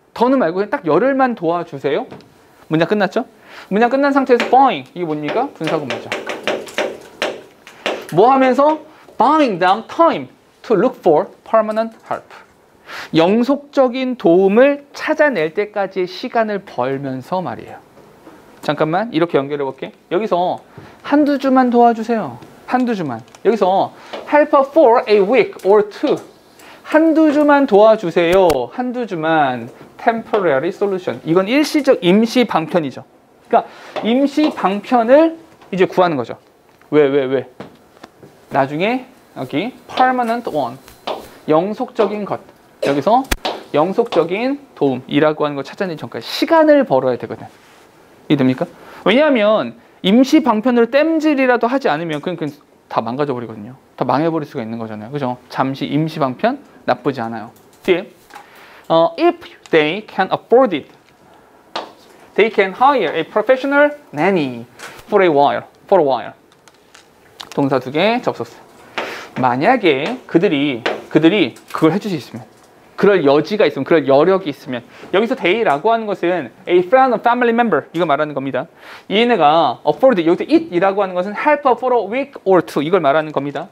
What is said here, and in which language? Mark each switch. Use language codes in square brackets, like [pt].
[ko] 더는 말고 그냥 딱 열흘만 도와주세요. 문장 끝났죠? 문장 끝난 상태에서 buying, 이게 뭡니까? 분사구문이죠. 뭐 하면서? [en] buying them time to look for permanent help. [ko] 영속적인 도움을 찾아낼 때까지의 시간을 벌면서 말이에요. 잠깐만 이렇게 연결해 볼게. 여기서 한두 주만 도와주세요. 한두 주만. 여기서 [en] help for a week or two. [ko] 한두 주만 도와주세요. 한두 주만. [en] temporary solution. [ko] 이건 일시적 임시 방편이죠. 그러니까 임시 방편을 이제 구하는 거죠. 왜? 나중에 여기 [en] permanent one. [ko] 영속적인 것. 여기서 영속적인 도움이라고 하는 거 찾아내기 전까지 시간을 벌어야 되거든. 이해됩니까? 왜냐하면 임시 방편으로 땜질이라도 하지 않으면 그냥 다 망가져 버리거든요. 다 망해버릴 수가 있는 거잖아요. 그죠? 잠시 임시 방편 나쁘지 않아요. 뒤에 [en] if they can afford it, they can hire a professional nanny for a while. [ko] 동사 두 개, 접속사. 만약에 그들이 그걸 해줄 수 있으면, 그럴 여지가 있으면, 그럴 여력이 있으면, 여기서 they라고 하는 것은 [en] a friend or family member [ko] 이거 말하는 겁니다. 얘네가 afford, 여기서 it이라고 하는 것은 [en] help for a week or two [ko] 이걸 말하는 겁니다.